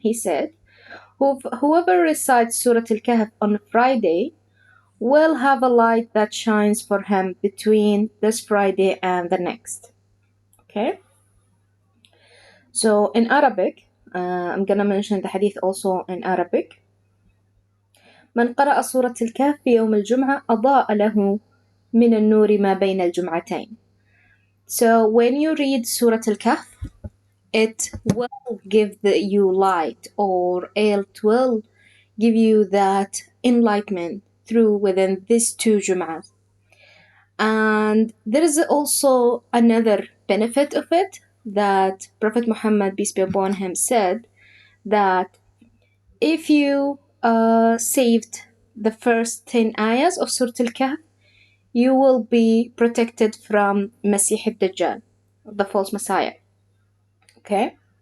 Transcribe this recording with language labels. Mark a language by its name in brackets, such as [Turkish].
[English] He said, Whoever recites Surah Al-Kahf on Friday will have a light that shines for him between this Friday and the next. Okay? So, in Arabic, I'm gonna mention the hadith also in Arabic. [Arabic] من قرأ سورة الكهف في يوم الجمعة أضاء له من النور ما بين الجمعتين. [English] So when you read Surat Al-Kahf, it will give you light, or it will give you that enlightenment through within these two Jum'ahs. And there is also another benefit of it, that Prophet Muhammad, peace be upon him, said that if you saved the first 10 ayahs of Surah Al-Kahf, you will be protected from Masih al-Dajjal, the false Messiah. Okay?